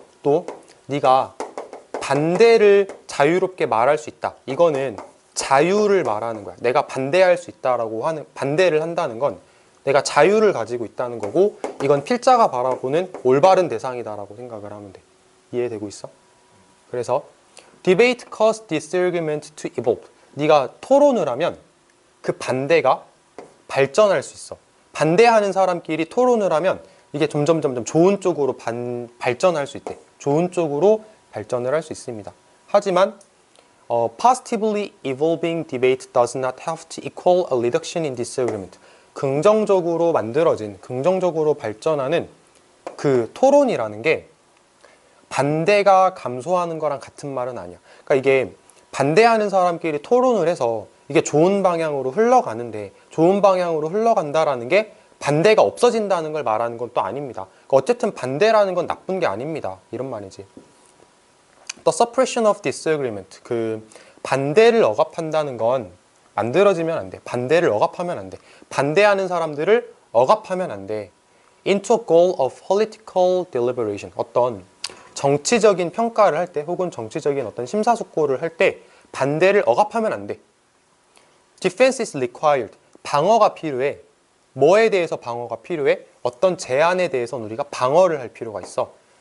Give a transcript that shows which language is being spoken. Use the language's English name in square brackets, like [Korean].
[Korean] 또 네가 반대를 자유롭게 말할 수 있다. 이거는 자유를 말하는 거야. 내가 반대할 수 있다라고 하는, 반대를 한다는 건 내가 자유를 가지고 있다는 거고 이건 필자가 바라보는 올바른 대상이다라고 생각을 하면 돼. 이해되고 있어? 그래서 [English] debate causes disagreement to evolve. [Korean] 네가 토론을 하면 그 반대가 발전할 수 있어. 반대하는 사람끼리 토론을 하면 이게 점점 좋은 쪽으로 발전할 수 있대. 좋은 쪽으로 발전을 할 수 있습니다. 하지만 [English] positively evolving debate does not have to equal a reduction in disagreement. [Korean] 긍정적으로 만들어진, 긍정적으로 발전하는 그 토론이라는 게 반대가 감소하는 거랑 같은 말은 아니야. 그러니까 이게 반대하는 사람끼리 토론을 해서 이게 좋은 방향으로 흘러가는데 좋은 방향으로 흘러간다라는 게 반대가 없어진다는 걸 말하는 건 또 아닙니다. 그러니까 어쨌든 반대라는 건 나쁜 게 아닙니다. 이런 말이지. [English] The suppression of disagreement. [Korean] 그 반대를 억압한다는 건 만들어지면 안 돼. 반대를 억압하면 안 돼. 반대하는 사람들을 억압하면 안 돼. [English] Into a goal of political deliberation. [Korean] 어떤 정치적인 평가를 할 때 혹은 정치적인 어떤 심사숙고를 할 때 반대를 억압하면 안 돼. [English] Defense is required. [Korean] 방어가 필요해. 뭐에 대해서 방어가 필요해? 어떤 제안에 대해서는 우리가 방어를 할 필요가 있어.